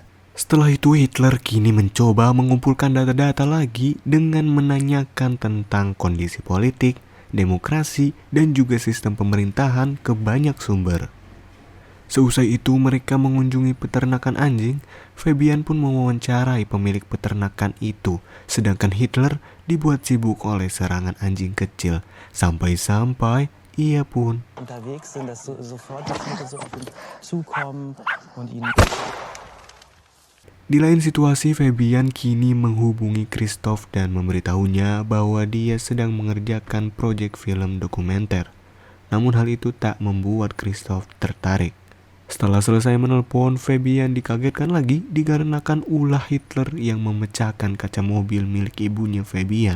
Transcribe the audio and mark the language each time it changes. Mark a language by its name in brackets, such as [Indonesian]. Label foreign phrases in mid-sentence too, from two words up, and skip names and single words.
[Indonesian] Setelah itu Hitler kini mencoba mengumpulkan data-data lagi dengan menanyakan tentang kondisi politik, demokrasi, dan juga sistem pemerintahan ke banyak sumber. Seusai itu mereka mengunjungi peternakan anjing. Fabian pun mewawancarai pemilik peternakan itu, sedangkan Hitler dibuat sibuk oleh serangan anjing kecil. Sampai-sampai ia pun [German] unterwegs sind, dass sofort die Tiere so auf ihn zukommen und ihn. [Indonesian] Di lain situasi, Fabian kini menghubungi Christoph dan memberitahunya bahwa dia sedang mengerjakan proyek film dokumenter. Namun hal itu tak membuat Christoph tertarik. Setelah selesai menelpon, Fabian dikagetkan lagi dikarenakan ulah Hitler yang memecahkan kaca mobil milik ibunya Fabian.